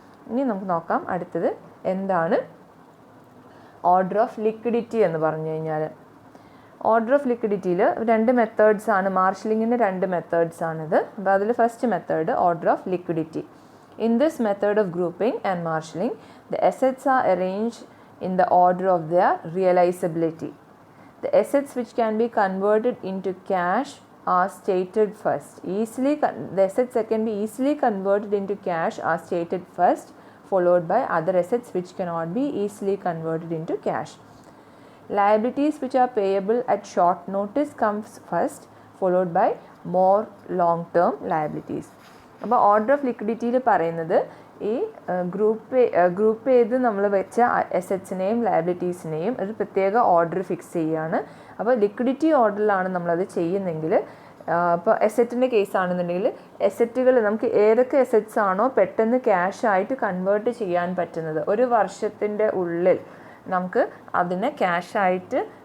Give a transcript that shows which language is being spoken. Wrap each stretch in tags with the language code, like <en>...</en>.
<ml>ഇനി നമുക്ക് നോക്കാം അടുത്തത് എന്താണ് ഓർഡർ ഓഫ് ലിക്വിഡിറ്റി എന്ന് പറഞ്ഞു കഴിഞ്ഞാൽ. ഓർഡർ ഓഫ് ലിക്വിഡിറ്റിയിൽ രണ്ട് മെത്തേഡ്സ് ആണ്, മാർഷലിങ്ങിൻ്റെ രണ്ട് മെത്തേഡ്സ് ആണിത്. അപ്പോൾ അതിൽ</ml> <en>First method order of liquidity. In this method of grouping and marshalling the assets are arranged in the order of their realisability. The assets which can be converted into cash are stated first. The assets that can be easily converted into cash are stated first, followed by other assets which cannot be easily converted into cash. Liabilities which are payable at short notice comes first, followed by more long-term liabilities.</en> <ml>അപ്പോൾ order of ലിക്വിഡിറ്റിയിൽ പറയുന്നത് ഈ group ചെയ്ത് നമ്മൾ വെച്ച അസറ്റ്സിനെയും ലയബിലിറ്റീസിനെയും ഒരു പ്രത്യേക order fix ചെയ്യുകയാണ്. അപ്പോൾ ലിക്വിഡിറ്റി ഓർഡറിലാണ് നമ്മളത് ചെയ്യുന്നെങ്കിൽ, ഇപ്പോൾ അസറ്റിൻ്റെ കേസ് ആണെന്നുണ്ടെങ്കിൽ അസറ്റുകൾ നമുക്ക് ഏതൊക്കെ അസറ്റ്സ് ആണോ പെട്ടെന്ന് ക്യാഷ് ആയിട്ട് കൺവേർട്ട് ചെയ്യാൻ പറ്റുന്നത്, ഒരു വർഷത്തിൻ്റെ ഉള്ളിൽ നമുക്ക് അതിനെ ക്യാഷായിട്ട്</ml>